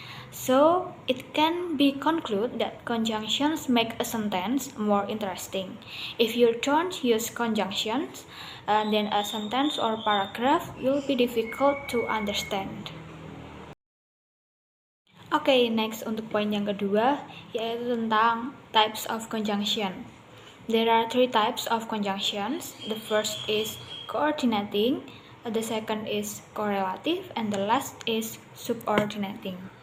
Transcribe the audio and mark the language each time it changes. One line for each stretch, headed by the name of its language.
English: So, it can be concluded that conjunctions make a sentence more interesting. If you don't use conjunctions, then a sentence or paragraph will be difficult to understand.
Indonesian: Next untuk poin yang kedua, yaitu tentang
English: types of conjunction. There are three types of conjunctions. The first is coordinating, the second is correlative, and the last is subordinating.